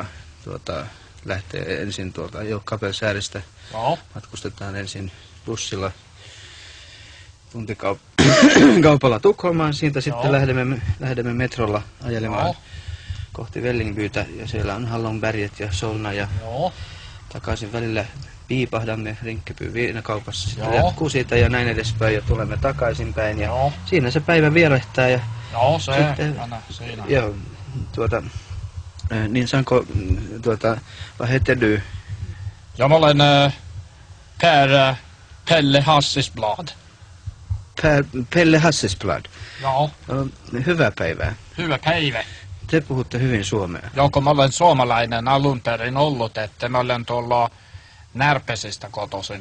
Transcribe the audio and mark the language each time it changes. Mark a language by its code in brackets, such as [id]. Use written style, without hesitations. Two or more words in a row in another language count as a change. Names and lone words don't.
[fi] Lähtee ensin tuolta Kapellskääristä, matkustetaan ensin bussilla tuntikaupalla Tukholmaan, siitä sitten lähdemme metrolla ajelemaan kohti Vällingbytä, ja siellä on Hallonberget ja Solna, ja takaisin välillä piipahdamme Rinkeby viinakaupassa, sitten jatkuu siitä ja näin edespäin, ja tulemme takaisinpäin, ja siinä se päivä vierähtää, ja sitten, siinä. Joo, niin saanko [sv] vad heter du? [fi] Jag olen Pelle Hassisblad. Pelle Hassisblad. Joo. Hyvää päivää. Hyvä päivä. Te puhutte hyvin suomea. Joo, kun mä olen suomalainen alun perin ollut, että mä olen tuolla Närpesistä kotoisin.